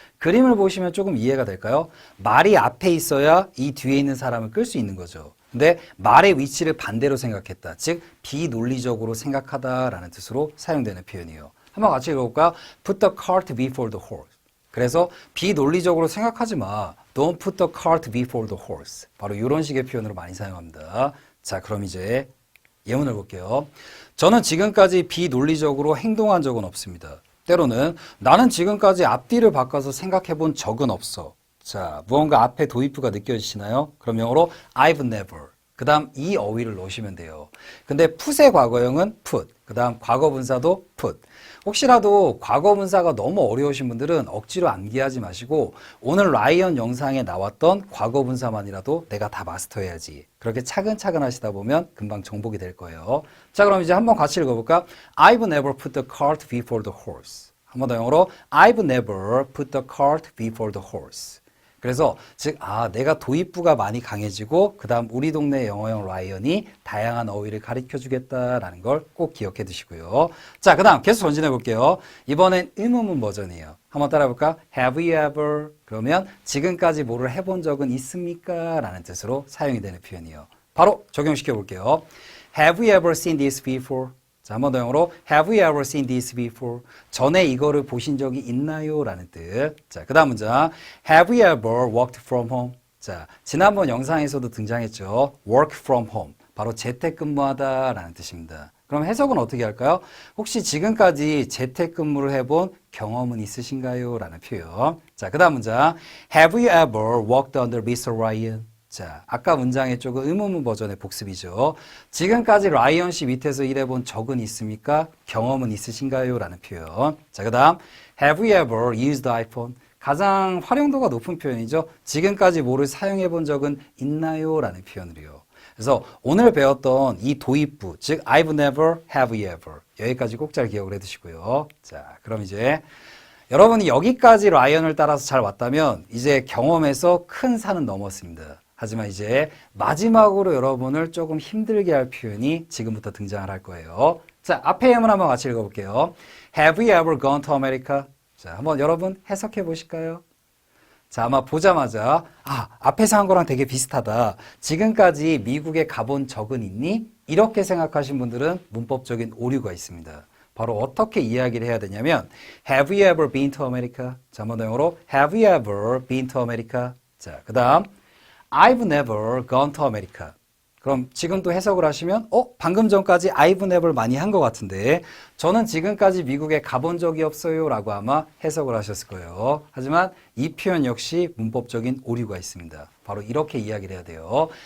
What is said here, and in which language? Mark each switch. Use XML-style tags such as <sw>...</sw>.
<ko>그림을 보시면 조금 이해가 될까요? 말이 앞에 있어야 이 뒤에 있는 사람을 끌 수 있는 거죠. 근데 말의 위치를 반대로 생각했다. 즉, 비논리적으로 생각하다라는 뜻으로 사용되는 표현이에요. 한번 같이 읽어볼까?</ko> <en>Put the cart before the horse.</en> <ko>그래서 비논리적으로 생각하지 마.</ko> <en>Don't put the cart before the horse.</en> <ko>바로 이런 식의 표현으로 많이 사용합니다. 자, 그럼 이제 예문을 볼게요. 저는 지금까지 비논리적으로 행동한 적은 없습니다. 때로는 나는 지금까지 앞뒤를 바꿔서 생각해 본 적은 없어. 자, 무언가 앞에 도입부가 느껴지시나요? 그럼 영어로</ko> <en>I've never.</en> <ko>그 다음 이 어휘를 넣으시면 돼요. 근데 put의 과거형은 put. 그 다음 과거분사도 put. 혹시라도 과거분사가 너무 어려우신 분들은 억지로 암기하지 마시고 오늘 라이언 영상에 나왔던 과거분사만이라도 내가 다 마스터해야지. 그렇게 차근차근 하시다 보면 금방 정복이 될 거예요. 자, 그럼 이제 한번 같이 읽어볼까?</ko> <en>I've never put the cart before the horse.</en> <ko>한번 더 영어로</ko> <en>I've never put the cart before the horse.</en> <ko>그래서 즉 내가 도입부가 많이 강해지고 그 다음 우리 동네 영어형 라이언이 다양한 어휘를 가르쳐주겠다라는 걸 꼭 기억해 두시고요. 자, 그 다음 계속 전진해 볼게요. 이번엔 의문문 버전이에요. 한번 따라 볼까?</ko> <en>Have you ever?</en> <ko>그러면 지금까지 뭐를 해본 적은 있습니까? 라는 뜻으로 사용이 되는 표현이에요. 바로 적용시켜 볼게요.</ko> <en>Have you ever seen this before?</en> <ko>자, 한 번 더 영어로</ko> <en>Have you ever seen this before?</en> <ko>전에 이거를 보신 적이 있나요? 라는 뜻.</ko> <en>자,</en> <ko>그 다음 문장</ko> <en>Have you ever worked from home?</en> <ko>자, 지난번 영상에서도 등장했죠.</ko> <en>Work from home.</en> <ko>바로 재택근무하다 라는 뜻입니다. 그럼 해석은 어떻게 할까요? 혹시 지금까지 재택근무를 해본 경험은 있으신가요? 라는 표현.</ko> <en>자,</en> <ko>그 다음 문장</ko> <en>Have you ever worked under Mr. Ryan?</en> <ko>자, 아까 문장의 쪽은 의문문 버전의 복습이죠. 지금까지 라이언 씨 밑에서 일해본 적은 있습니까? 경험은 있으신가요? 라는 표현.</ko> <en>자, 그 다음 Have you ever used iPhone?</en> <ko>가장 활용도가 높은 표현이죠. 지금까지 뭐를 사용해 본 적은 있나요? 라는 표현으로요. 그래서 오늘 배웠던 이 도입부, 즉</ko> <en>I've never, have you ever</en> <ko>여기까지 꼭 잘 기억을 해두시고요. 자, 그럼 이제 여러분이 여기까지 라이언을 따라서 잘 왔다면 이제 경험에서 큰 산은 넘었습니다. 하지만 이제 마지막으로 여러분을 조금 힘들게 할 표현이 지금부터 등장을 할 거예요. 자, 앞에 예문 한번 같이 읽어볼게요.</ko> <en>Have you ever gone to America?</en> <ko>자, 한번 여러분 해석해 보실까요? 자, 아마 보자마자 앞에서 한 거랑 되게 비슷하다. 지금까지 미국에 가본 적은 있니? 이렇게 생각하신 분들은 문법적인 오류가 있습니다. 바로 어떻게 이야기를 해야 되냐면</ko> <en>Have you ever been to America? 자,</en> <ko>한번 더 영어로</ko> <en>Have you ever been to America? 자,</en> <ko>그 다음</ko> <en>I've never gone to America.</en> <ko>그럼 지금 또 해석을 하시면 방금 전까지</ko> <en>I've never</en> <ko>많이 한 것 같은데 저는 지금까지 미국에 가본 적이 없어요 라고 아마 해석을 하셨을 거예요. 하지만 이 표현 역시 문법적인 오류가 있습니다. 바로 이렇게 이야기를 해야 돼요.</ko>